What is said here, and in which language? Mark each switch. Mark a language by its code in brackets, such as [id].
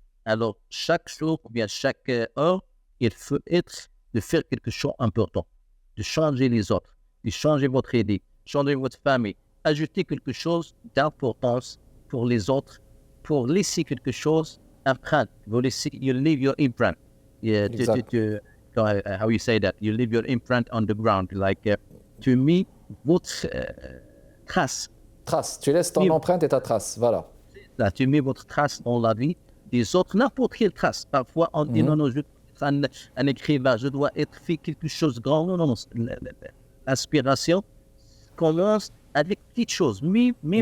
[fr] Alors, chaque jour ou bien chaque heure, il faut être de faire quelque chose d'important, de changer les autres, de changer votre idée, changer votre famille, ajouter quelque chose d'importance pour les autres, pour laisser quelque chose empreinte. Vous laissez, [en] you leave your imprint. Yeah, [fr] Exact. [en] how you say that? You leave your imprint on the ground, like to me, [fr] votre trace. Trace. Tu laisses ton empreinte et ta trace. Voilà. Là, tu mets votre trace dans la vie des autres, n'importe quelle trace. Parfois, on dit non, Mhm. non, je dois être un écrivain, je dois être fait quelque chose de grand. Non, non, non. L'inspiration commence avec petites choses, même un